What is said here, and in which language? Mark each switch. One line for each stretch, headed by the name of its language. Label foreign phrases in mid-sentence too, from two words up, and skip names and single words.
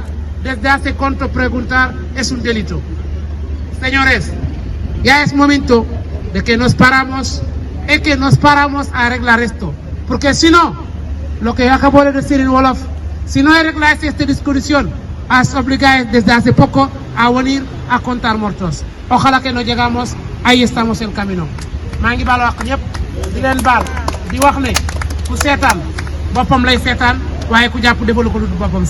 Spanish: Desde hace cuánto preguntar es un delito. Señores, ya es momento de que nos paramos y que nos paramos a arreglar esto. Porque si no, lo que yo acabo de decir en Wolof, si no arregláis esta discusión, os obligáis desde hace poco a venir a contar muertos. Ojalá que no llegamos, ahí estamos en camino.
Wolof: maa ngi baal wax ñëpp di leen baal di wax ne ku seetaan boppam lay seetaan waaye ku jàpp defalu ko lu dul boppam.